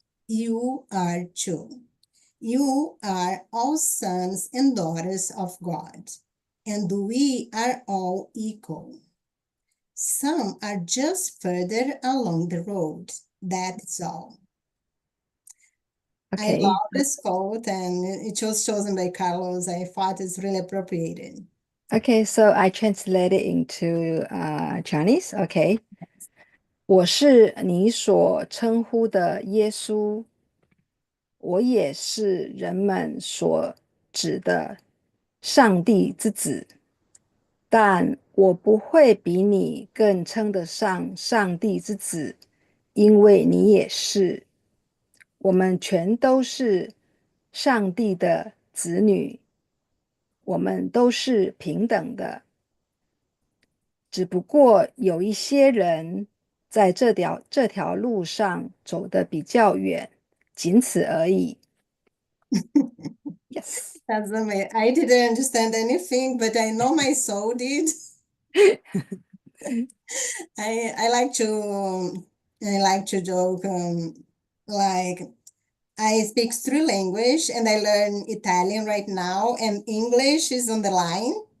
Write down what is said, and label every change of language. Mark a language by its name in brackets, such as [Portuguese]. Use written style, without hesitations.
[English] You are too. You are all sons and daughters of God, and we are all equal. Some are just further along the road. That's all. I Okay. love this quote, and it was chosen by Carlos. I thought it's really appropriated. Okay. So I translate it into Chinese. Okay. [Chinese] 我是你所称呼的耶稣，我也是人们所指的上帝之子，但我不会比你更称得上上帝之子，因为你也是。我们全都是上帝的子女，我们都是平等的，只不过有一些人在这条路上走得比较远，仅此而已。 [English] Yes. That's amazing. I didn't understand anything, but I know my soul did. I like to joke, like I speak three language and I learn Italian right now, and English is on the line.